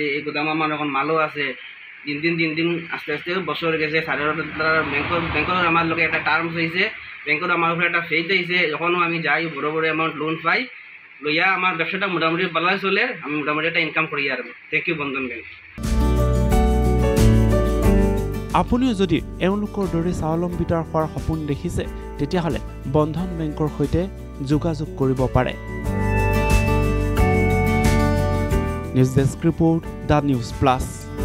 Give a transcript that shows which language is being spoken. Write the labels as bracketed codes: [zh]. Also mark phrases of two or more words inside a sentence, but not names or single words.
[bn] এই গুদাম আমার এখন মালও আছে। দিন দিন আস্তে আস্তে বছর গেছে। ব্যাংকের আমার লোক একটা টার্মস হয়েছে, ব্যাংকের আমার উপরে একটা ফেইথ হয়েছে। যখনও আমি যাই বড় [en] amount loan [bn] পাই, লইয়া আমার ব্যবসাটা মোটামুটি ভালো চলে, আমি মোটামুটি একটা ইনকাম করি। আর [en] thank you [bn] বন্ধন বেংক। [as] আপুনিও যদি এওঁলোকৰ দৰে স্বাৱলম্বিত হোৱাৰ সপোন দেখিছে তেতিয়াহ'লে বন্ধন বেংকৰ সৈতে যোগাযোগ কৰিব পাৰে। [en] News desk report, The News Plus.